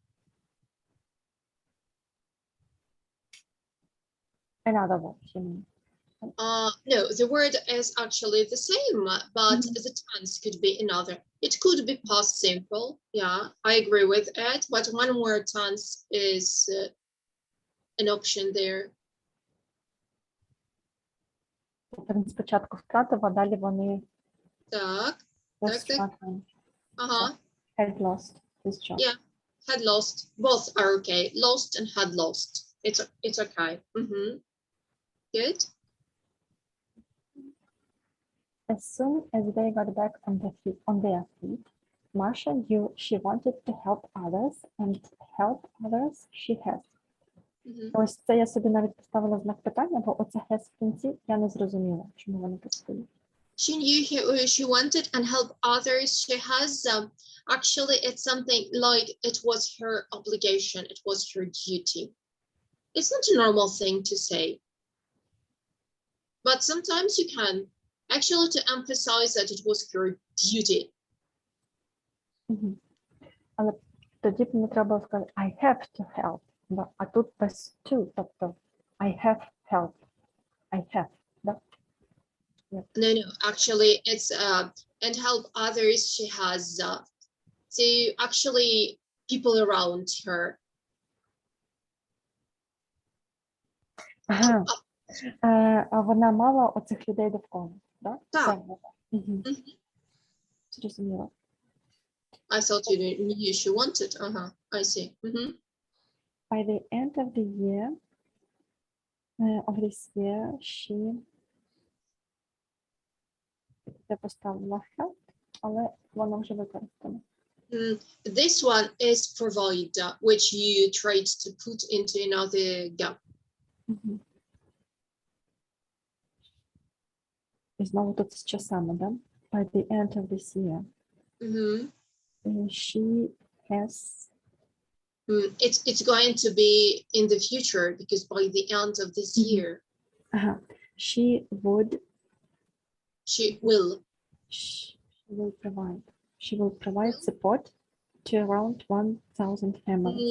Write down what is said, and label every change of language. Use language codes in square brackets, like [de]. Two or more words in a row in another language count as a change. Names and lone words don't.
[en] Another word, you mean? No, the word is actually the same, but the tense could be another. It could be past simple. Yeah, I agree with it. But one more tense is an option there. [uk] Він спочатку втратив, а далі вони Так. [en] was struggling. Had lost his job. Yeah, had lost. Both are okay. Lost and had lost. It's okay. Good. As soon as they got back on their feet, Marsha knew she wanted to help others and help others she has. [uk] Ось це я собі навіть поставила знак питання, бо оце has в кінці я не зрозуміла, чому вони тут стоїть. [en] She knew she wanted and help others she has. Actually, it's something like it was her obligation. It was her duty. It's not a normal thing to say. But sometimes you can actually to emphasize that it was her duty. [uk] Але тоді б не треба сказати [en] I have to help. [uk] А тут без to, тобто [en] I have help. I have. [uk] Да? [en] No, actually it's and help others. She has so actually people around her. [uk] Ага. А вона мала оцих людей довкола, да? Так. Це вона. Мгм. Мгм. Зрозуміла. [en] I thought you knew she wanted. I see. By the end of the year, of this year, she [uk] я поставила help, але воно вже використано. [en] This one is provide, which you tried to put into another gap. [uk] Мгм. І знову тут з часами, да? [en] By the end of this year, she has It's going to be in the future because by the end of this year, she would she will. She will provide support to around 1,000 families.